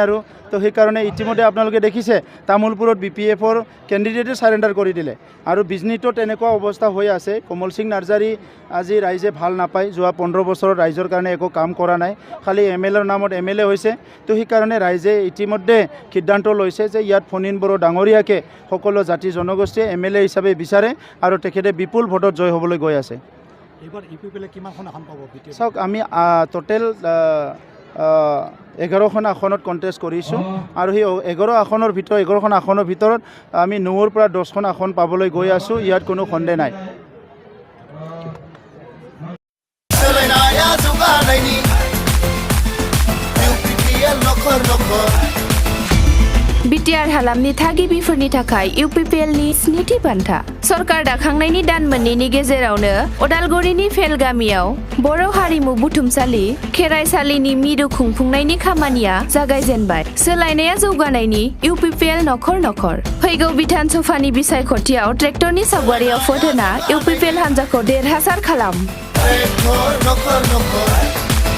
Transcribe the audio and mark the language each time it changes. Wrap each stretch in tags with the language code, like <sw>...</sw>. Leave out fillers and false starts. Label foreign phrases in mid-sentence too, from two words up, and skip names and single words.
<as>আৰু তো সেইকাৰণে ইতিমধ্যে আপোনালোকে দেখিছে তামোলপুৰত বিপিএফৰ কেণ্ডিডেটে চাৰেণ্ডাৰ কৰি দিলে আৰু বিজনীতো তেনেকুৱা অৱস্থা হৈ আছে কমল সিং নাৰ্জাৰী আজি ৰাইজে ভাল নাপায় যোৱা 15 বছৰত ৰাইজৰ কাৰণে একো কাম কৰা নাই খালি এমএলএৰ নামত এমএলএ হৈছে তো সেইকাৰণে ৰাইজে ইতিমধ্যে সিদ্ধান্ত লৈছে যে ইয়াত ফণীন বড়ো ডাঙৰীয়াকে সকলো জাতি জনগোষ্ঠীয়ে এমএলএ হিচাপে বিচাৰে আৰু তেখেতে বিপুল ভোটত জয় হ'বলৈ গৈ আছে এইবাৰ ইউপিপিএলে কিমানখন আসন পাব চাওক আমি টোটেল 11খন আসনত কণ্টেষ্ট কৰিছোঁ আৰু সেই 11খন আসনৰ ভিতৰত আমি 9ৰ পৰা 10খন আসন পাবলৈ গৈ আছোঁ ইয়াত কোনো সন্দেহ নাই</as> <brx>बिटिआर हालामनि थागिबिफोरनि थाखाय इउपिपिएलनि स्निथि बान्था सरकार दाखांनायनि दान मोननैनि गेजेरावनो अदालगुरिनि फेल गामियाव बर' हारिमु बुथुमसालि खेराइसालिनि मिरु खुंफुंनायनि खामानिया जागायजेनबाय सोलायनाया जौगानायनि इउपिपिएल नखर नखर फैगौ बिधान सभानि बिसायख'थियाव ट्रेक्टरनि सावगारियाव फट होना इउपिपिएल हान्जाखौ देरहासार खालाम</brx>